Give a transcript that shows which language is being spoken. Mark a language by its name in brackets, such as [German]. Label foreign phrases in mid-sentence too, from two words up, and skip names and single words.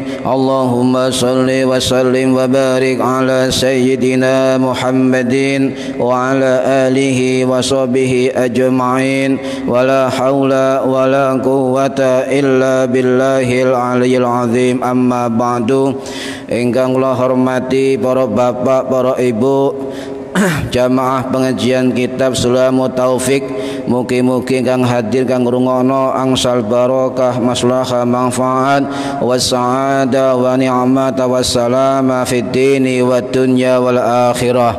[Arabic] اللهم صل وسلم وبارك على سيدنا محمد وعلى آله وصحبه أجمعين. ولا حول ولا قوة إلا بالله العلي العظيم. أما بعد. [Javanese] Ingkang kula hormati para bapak, para ibu, jamaah pengajian kitab Sulamut Taufiq, mugi-mugi kang hadir kang ngrungokno angsal barokah maslahah manfaat [Arabic] والسعادة والنعمة والسلامة في الدين والدنيا والآخرة.